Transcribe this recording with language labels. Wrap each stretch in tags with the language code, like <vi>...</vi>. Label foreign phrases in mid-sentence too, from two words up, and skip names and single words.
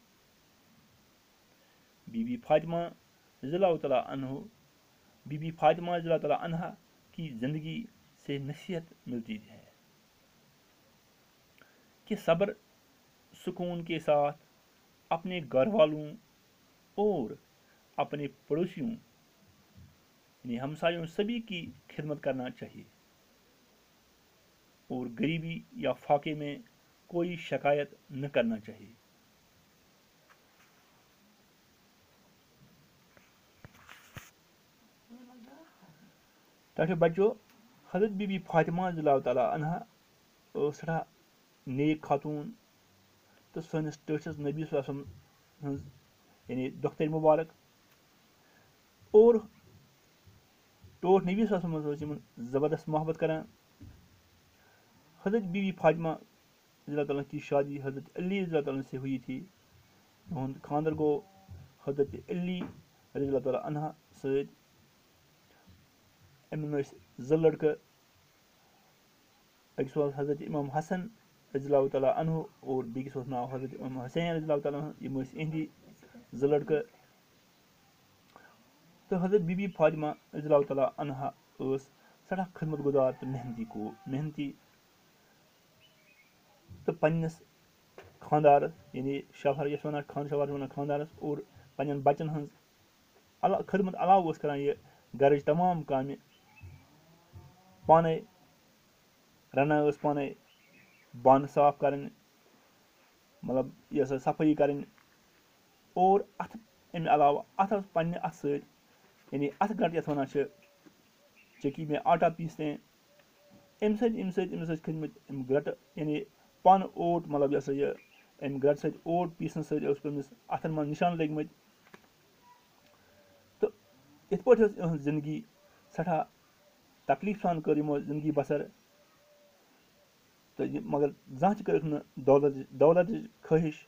<ur>بی بی فاطمہ</ur> <ar>رضی اللہ تعالیٰ عنہا</ar> <ur>کی زندگی سے نصیحت ملتی ہے کہ صبر سکون کے ساتھ اپنے گھر والوں اور اپنے پڑوسیوں یعنی ہمسایوں سبھی کی خدمت کرنا چاہیے اور غریبی یا فاقے میں کوئی شکایت نہ کرنا چاہیے.</ur> <ks>تاکہ بچو حضرت بی بی فاطمہ</ks> <ar>رضی اللہ تعالیٰ عنہا</ar> <ks>ٲس سٮ۪ٹھاہ نیک خاتوٗن تہٕ سٲنِس ٹٲٹھِس نبی</ks> <ar>صلی اللہ علیہ وسلم</ar> <ks>ہٕنٛز یعنی دۄختر مُبارک اور ٹوٹھ نبی</ks> <ar>صلی اللہ علیہ وسلم</ar> <ks>ٲس یِمن زبردست محبت کران.</ks> <ur>حضرت بی بی فاطمہ</ur> <ar>رضی اللہ تعالیٰ</ar> <ur>کی شادی حضرت علی</ur> <ar>رضی اللہ تعالیٰ</ar> <ur>سے ہوئی تھی.</ur> <ks>یِہُنٛد خانٛدر گوٚو حضرت علی</ks> <ar>رضی اللہ تعالیٰ عنہا</ar> <ks>سۭتۍ. أمِس ٲسۍ زٕ لڑکہٕ أکِس اوس حضرت امام حسن</ks> <ar>رضی اللہ تعالیٰ عنہ</ar> <ks>اور بیٚکِس اوس ناو حضرت امام حسین</ks> <ar>رضی اللہ تعالیٰ عنہ.</ar> <ks>یِم ٲسۍ یِہنٛدی زٕ لڑکہٕ. تہٕ حضرت بی بی فاطمہ</ks> <ar>رضی اللہ تعالیٰ عنہا</ar> <ks>ٲس سٮ۪ٹھاہ خدمت گُزار تہٕ محنتی تہٕ پننِس خانٛدارس یعنی شوہر یَتھ وَنان شوہر چھِ وَنان خانٛدارس اور پننٮ۪ن بچن ہٕنٛز خدمت علاوٕ اوس کران یہِ گرٕچ تمام کامہِ پانے رنان ٲس پانے بانہٕ صاف کرٕنۍ مطلب یہِ ہسا صفٲیی کرٕنۍ اور اتھٕ امہِ علاوٕ اتھ ٲس پننہِ اتھٕ سۭتۍ یعنی اتھٕ گنٛٹہٕ یتھ وَنان چھِ</ks> <ur>چٔکی میں آٹا پیٖستے</ur> <ks>امہِ سۭتۍ أمِس ٲسۍ کھٔتمٕتۍ یِم گرٛٹہٕ یعنی پن اوٹ مطلب یہِ ہسا یہِ امہِ گرٛٹہٕ سۭتۍ اوٹ پیٖسنہٕ سۭتۍ اوس أمِس اتھن منٛز نِشان لٔگۍ مٕتۍ. تہٕ یِتھ پٲٹھۍ ٲس یِہٕنٛز زندگی سٮ۪ٹھاہ تکلیٖف سان کٔر یِمو زندگی بسر تہٕ یہِ مگر زانٛہہ تہِ کٔرٕکھ نہٕ دولتٕچ خٲہِش.</ks>